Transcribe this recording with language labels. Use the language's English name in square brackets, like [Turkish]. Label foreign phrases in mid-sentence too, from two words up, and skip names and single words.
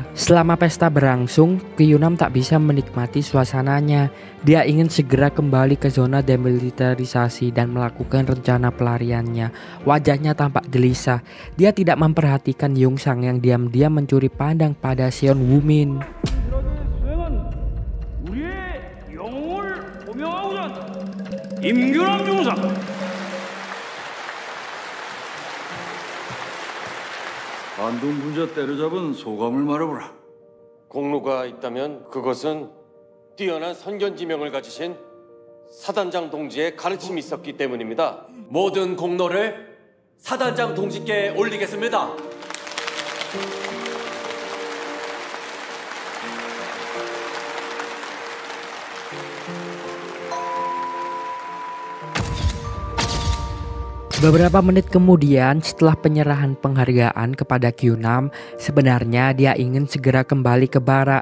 [Indonesian] Selama pesta berlangsung, Kyung-nam tak bisa menikmati suasananya. Dia ingin segera kembali ke zona demilitarisasi dan melakukan rencana pelariannya. Wajahnya tampak gelisah. Dia tidak memperhatikan Yun-sang yang diam-diam mencuri pandang pada Seon Woo-min. [Korean] 반동 분자 때려잡은 소감을 말해보라. 공로가 있다면 그것은 뛰어난 선견지명을 가지신 사단장 동지의 가르침이 있었기 때문입니다. 모든 공로를 사단장 동지께 올리겠습니다. [Indonesian] Beberapa menit kemudian setelah penyerahan penghargaan kepada Kyung-nam, sebenarnya dia ingin segera kembali ke barak.